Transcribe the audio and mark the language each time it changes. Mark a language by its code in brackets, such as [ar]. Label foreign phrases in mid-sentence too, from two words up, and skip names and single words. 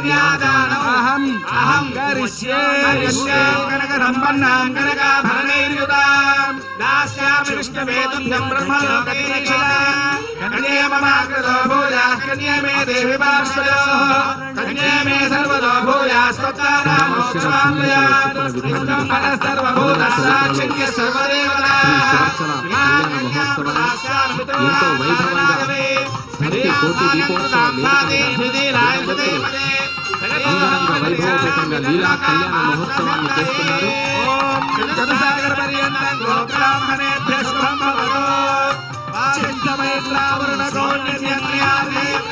[sa] अहं करिष्ये कनकसम्पन्नां कनकाभरणैर्युतां दास्यामि विष्णुवेदुभ्यं ब्रह्मलोकदीक्षितां कन्ये ममाकृतो भूयाः कन्ये मे देवि पार्श्वयोः कन्ये मे सर्वतो भूयास्त्वत्तानां मोक्षमाप्नुयात् विष्णुं मनः सर्वभूतसाक्षिण्यः सर्वदेवताः [te] ఎంతో వైభవంగా భక్తి కోటి దీపోత్సవ అంగరంగ వైభవపేతంగా లీలా కళ్యాణ మహోత్సవాన్ని చేస్తున్నారు. [sa] చతుసాగర పర్యంతం గోబ్రాహ్మణేభ్యః శుభం భవతు ఆదిత్యమైత్రావరుణ గౌణ్యన్యాదే